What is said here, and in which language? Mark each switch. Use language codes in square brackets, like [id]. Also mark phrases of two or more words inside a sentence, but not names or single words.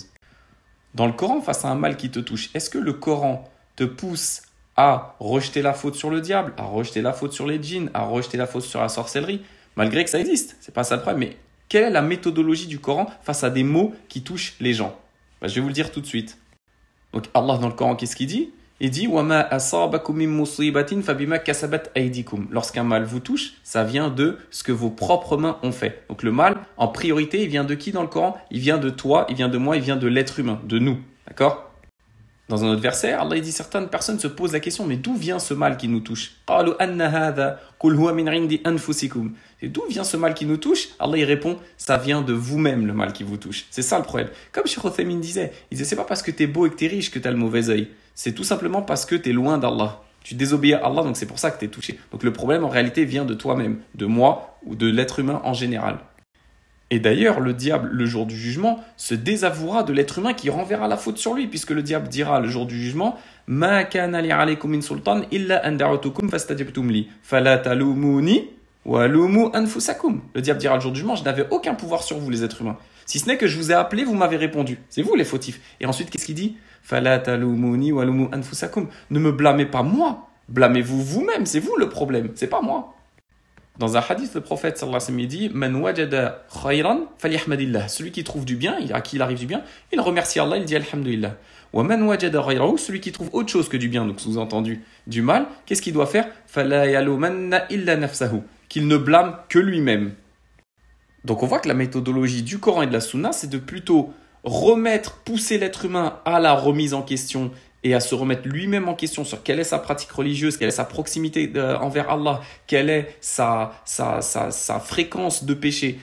[fr] Dans le Coran, face à un mal qui te touche, est-ce que le Coran te pousse à rejeter la faute sur le diable, à rejeter la faute sur les djinns, à rejeter la faute sur la sorcellerie, malgré que ça existe? C'est pas ça le problème, mais quelle est la méthodologie du Coran face à des maux qui touchent les gens? Je vais vous le dire tout de suite. Donc Allah dans le Coran, qu'est-ce qu'il dit? Il dit [ar] وَمَا أَصَابَكُم مِّن مُّصِيبَةٍ فَبِمَا كَسَبَتْ أَيْدِكُم. [fr] Lorsqu'un mal vous touche, ça vient de ce que vos propres mains ont fait. Donc le mal, en priorité, il vient de qui dans le Coran? Il vient de toi, il vient de moi, il vient de l'être humain, de nous. D'accord? Dans un autre verset, Allah il dit certaines personnes se posent la question, mais d'où vient ce mal qui nous touche? [ar] قَالُوا أَنَّ هَذَا قُلْ هُوَ مِنْ عِنْدِ أَنفُسِكُم. [fr] Et d'où vient ce mal qui nous touche? Allah il répond, ça vient de vous-même le mal qui vous touche. C'est ça le problème. Comme Cheikh Othaymin disait, c'est pas parce que t'es beau et que t'es riche que t'as le mauvais œil. C'est tout simplement parce que t'es loin d'Allah. Tu désobéis à Allah, donc c'est pour ça que t'es touché. Donc le problème en réalité vient de toi-même, de moi ou de l'être humain en général. Et d'ailleurs, le diable, le jour du jugement, se désavouera de l'être humain qui renverra la faute sur lui, puisque le diable dira le jour du jugement [ar] ما كان لي عليكم من سلطان إلا أن دعوتكم فاستجبتم لي فلا تلوموني ولوموا أنفسكم. [fr] Le diable dira le jour du jugement Je n'avais aucun pouvoir sur vous, les êtres humains. Si ce n'est que je vous ai appelé, vous m'avez répondu. C'est vous les fautifs. Et ensuite, qu'est-ce qu'il dit [ar] فلا تلوموني ولوموا أنفسكم. [fr] Ne me blâmez pas moi, blâmez-vous vous-même, c'est vous le problème, c'est pas moi. Dans un hadith, le prophète [ar] صلى الله عليه وسلم [fr] dit [ar] من وجد خيرا فليحمد الله. [fr] Celui qui trouve du bien, à qui il arrive du bien, il remercie Allah, il dit alhamdulillah. [ar] ومن وجد غيره, [fr] celui qui trouve autre chose que du bien, donc sous-entendu du mal, qu'est-ce qu'il doit faire [ar] فلا يلومن إلا نفسه. [fr] Qu'il ne blâme que lui-même. Donc on voit que la méthodologie du Coran et de la Sunna, c'est de plutôt pousser l'être humain à la remise en question et à se remettre lui-même en question sur quelle est sa pratique religieuse, quelle est sa proximité envers Allah, quelle est sa fréquence de péché.